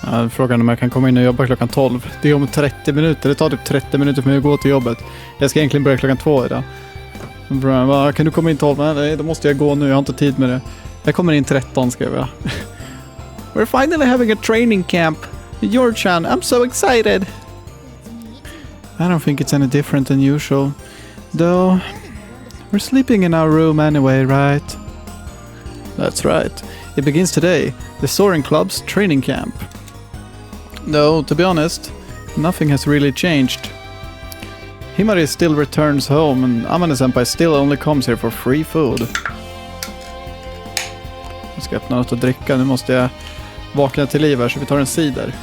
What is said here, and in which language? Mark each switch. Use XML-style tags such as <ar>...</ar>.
<sv>Frågan om jag kan komma in och jobba klockan 12. Det är om 30 minuter. Det tar typ 30 minuter för mig att gå till jobbet. Jag ska egentligen börja klockan 2 idag. Kan du komma in 12? Nej, då måste jag gå nu. Jag har inte tid med det. Jag kommer in 13 skrev jag.</sv> <en>We're finally having a training camp. Georgian, I'm so excited. I don't think it's any different than usual. Though, we're sleeping in our room anyway, right? That's right. It begins today, the Soaring Club's training camp. Though, to be honest, nothing has really changed. Himari still returns home and Amane-senpai still only comes here for free food.</en> <sv>Jag ska öppna något att dricka, nu måste jag vakna till liv här så vi tar en cider.</sv>